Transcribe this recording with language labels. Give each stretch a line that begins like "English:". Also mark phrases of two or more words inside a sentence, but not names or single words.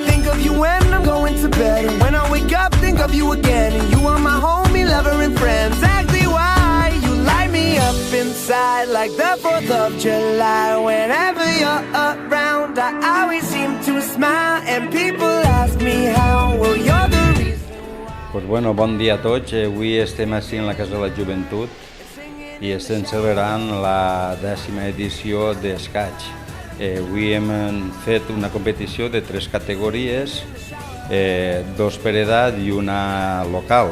English: Think of you when I'm going to bed, and when I wake up, think of you again. And you are my homie, lover, and friend. Exactly why you light me up inside like the 4th of July. Whenever you're around, I always seem to smile, and people ask me how. Well, you're the reason.
Spanish: Pues bueno,
Catalan: bon dia a tots. Avui estem així en la Casa de la Joventut i estem celebrant la 10ª edició d'Escaig. Avui hem fet una competició de 3 categories, 2 per edat i una local.